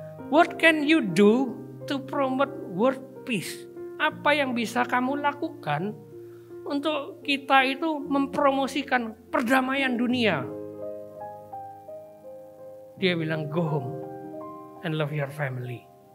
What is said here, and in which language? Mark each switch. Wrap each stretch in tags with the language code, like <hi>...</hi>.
<en>What can you do to promote world peace?</en> <id>Apa yang bisa kamu lakukan untuk kita itu mempromosikan perdamaian dunia? Dia bilang</id> <en>go home and love your family.</en>